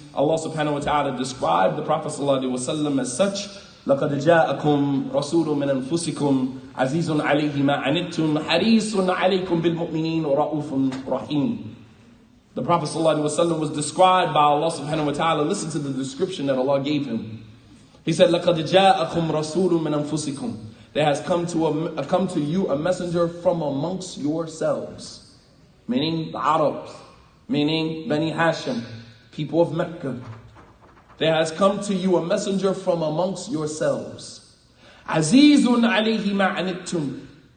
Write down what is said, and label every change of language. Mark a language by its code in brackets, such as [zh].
[en] Allah subhanahu wa ta'ala described the Prophet sallallahu alaihi wasallam as such. [ar] لَقَدْ جَاءَكُمْ رَسُولٌ مِّنْ أَنفُسِكُمْ عَزِيزٌ عَلَيْهِ مَا عَنِتُّمْ حَرِيصٌ عَلَيْكُمْ بِالْمُؤْمِنِينَ رَءُوفٌ رَحِيمٌ. [en] The Prophet ﷺ was described by Allah subhanahu wa ta'ala. Listen to the description that Allah gave him. He said, [ar] لَقَدْ جَاءَكُمْ رَسُولٌ مِّنْ أَنفُسِكُمْ. [en] There has come to you a messenger from amongst yourselves. Meaning the Arabs. Meaning Bani Hashim. People of Mecca. There has come to you a messenger from amongst yourselves. [ar] عَزِيزٌ عَلَيْهِ مَا عَنِتُّمْ.